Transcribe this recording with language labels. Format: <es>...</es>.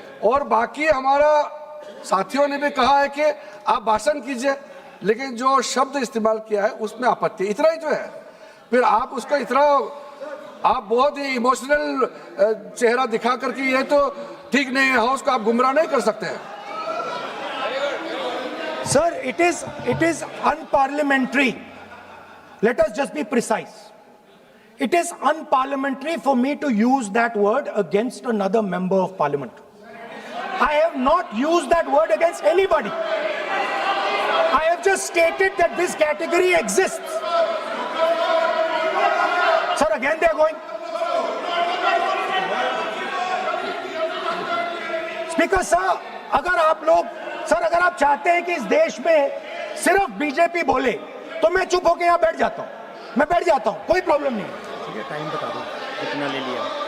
<hi>और बाकी हमारा साथियों ने भी कहा है कि आप भाषण कीजिए, लेकिन जो शब्द इस्तेमाल किया है उसमें आपत्ति, इतना ही जो है। फिर आप उसका इतना आप बहुत ही इमोशनल चेहरा दिखा करके ये तो ठीक नहीं है, हाउस को आप गुमराह नहीं कर सकते हैं।</hi> <en>Sir, it is unparliamentary. Let us just be precise. It is unparliamentary for me to use that word against another member of parliament. I have not used that word against anybody. I have just stated that this category exists. Sir, again they are going.</en> <hi>Speaker sir, अगर आप चाहते हैं कि इस देश में सिर्फ BJP बोले तो मैं चुप होकर यहाँ बैठ जाता हूँ, कोई प्रॉब्लम नहीं। ठीक है, टाइम बता दो कितना ले लिया।</hi>